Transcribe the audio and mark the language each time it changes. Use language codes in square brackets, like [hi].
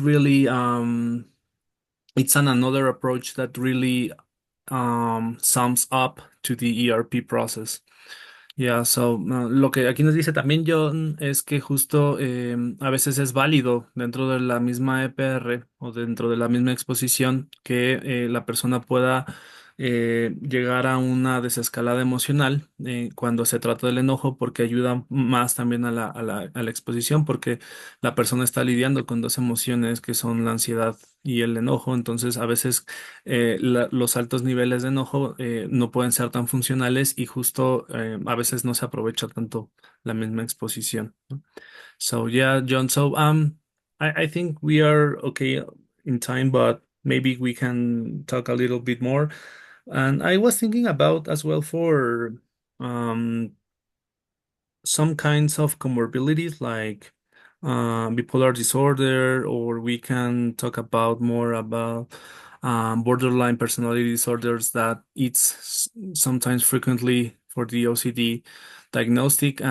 [en] It really it's another approach that really sums up to the ERP process. [es] Ya, lo que aquí nos dice también John es que justo a veces es válido dentro de la misma EPR o dentro de la misma exposición que la persona pueda llegar a una desescalada emocional cuando se trata del enojo, porque ayuda más también a la exposición, porque la persona está lidiando con dos emociones que son la ansiedad y el enojo. Entonces a veces los altos niveles de enojo no pueden ser tan funcionales, y justo a veces no se aprovecha tanto la misma exposición, ¿no? [en] So yeah, John. I think we are okay in time, but maybe we can talk a little bit more. And I was thinking about as well for um some kinds of comorbidities like bipolar disorder, or we can talk about more about borderline personality disorders, that sometimes frequently for the OCD diagnostic.